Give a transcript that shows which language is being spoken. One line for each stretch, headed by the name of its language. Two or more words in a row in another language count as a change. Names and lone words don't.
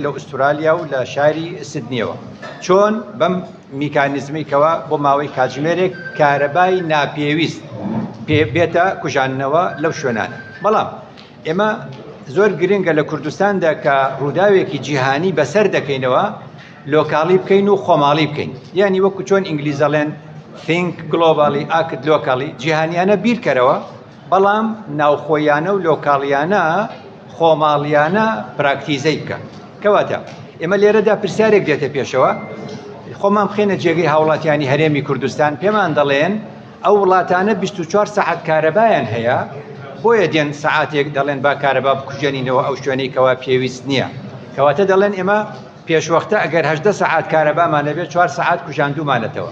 Central Kurdish: لە ئوسترالیا و لە شاری سیدنیەوە چۆن بەم میکانیزمیکەوە بۆ ماوەی کاتژمێرێک کارەبای ناپێویست بێتە کوژانەوە لەو شوێنانە بەڵام ئێمە زۆر گرنگە لە کوردستاندا کە ڕووداوێکی جیهانی بەسەر دەکەینەوە لۆکاڵی بکەین و خۆماڵی بکەین یعنی وەکو چۆن ئینگلیزەڵێن
English: think globally act
Central Kurdish: locally جیهانیانە بیرکەرەوە بەڵام ناوخۆیانە و لۆکاڵیانە خۆماڵیانە پراکتیزەی بکە کەواتە ئێمە لێرەدا پرسیارێک دێتە پێشەوە خۆمان بخێنە جێگەی هاوڵاتیانی هەرێمی کوردستان پێمان دەڵێن ئەو وڵاتانە 24 سەعات کارەبایان هەیە بۆیە دێن سەعاتێک دەڵێن با کارەبا بکوژێنینەوە ئەو شوێنەی کەوا پێویست نییە کەواتە دەڵێن ئێمە پێشوەختە ئەگەر 18 ساعات کارەبامانە بێت 4 ساعات کوژاندومانێتەوە.